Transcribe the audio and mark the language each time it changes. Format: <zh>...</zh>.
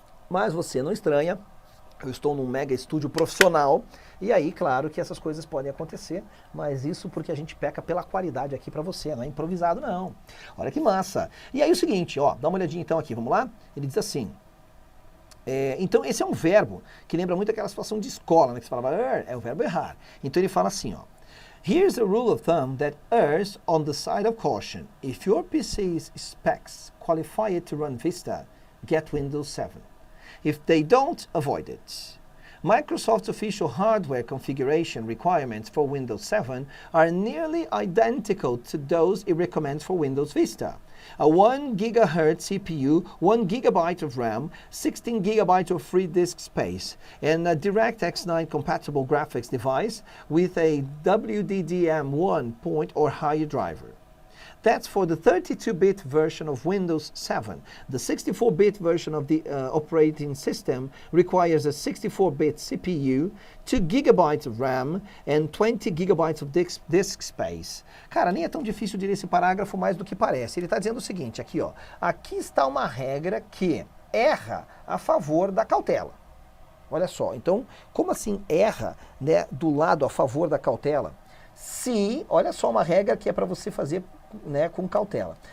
<pt>Mas você não estranha, eu estou num mega estúdio profissional, e aí, claro que essas coisas podem acontecer, mas isso porque a gente peca pela qualidade aqui para você, não é improvisado não. Olha que massa. E aí o seguinte, ó, dá uma olhadinha então aqui, vamos lá? Ele diz assim, então esse é um verbo que lembra muito aquela situação de escola, né, que você falava, é o verbo errar. Então ele fala assim, ó,</pt> <en>here's a rule of thumb that errs on the side of caution. If your PC's specs qualify it to run Vista, get Windows 7. If they don't, avoid it. Microsoft's official hardware configuration requirements for Windows 7 are nearly identical to those it recommends for Windows Vista. A 1 GHz CPU, 1 GB of RAM, 16 GB of free disk space, and a DirectX 9 compatible graphics device with a WDDM1 point or higher driver. That's for the 32-bit version of Windows 7. The 64-bit version of the operating system requires a 64-bit CPU, 2 GB of RAM and 20 GB of disk space.</en> <pt>Cara, nem é tão difícil de ler esse parágrafo mais do que parece. Ele está dizendo o seguinte, aqui ó, aqui está uma regra que erra a favor da cautela. Olha só, então, como assim erra, né, do lado a favor da cautela? Se, olha só uma regra que é para você fazer, né, com cautela.</pt>